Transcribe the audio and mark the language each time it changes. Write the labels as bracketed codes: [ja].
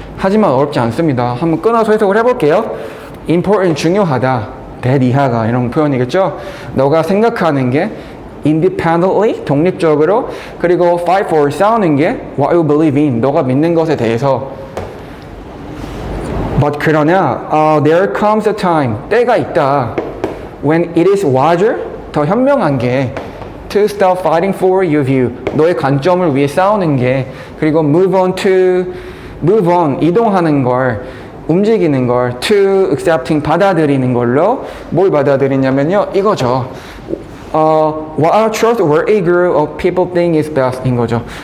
[ko] 하지만 어렵지 않습니다. 한번 끊어서 해석을 해볼게요. important, 중요하다. that 이하가 이런 표현이겠죠. 너가 생각하는 게 independently, 독립적으로, 그리고 [en] fight for, [ko] 싸우는 게 [en] what you believe in, [ko] 너가 믿는 것에 대해서. [en] But [ko] 그러나 [en] there comes a time, [ko] 때가 있다. [en] when it is wiser, [ko] 더 현명한 게 [en] to stop fighting for your view, [ko] 너의 관점을 위해 싸우는 게, 그리고 [en] move on, [ko] 이동하는 걸, 움직이는 걸, [en] to accepting, [ko] 받아들이는 걸로. 뭘 받아들이냐면요, 이거죠. [en] What a trustworthy group of people think is best 인 거죠.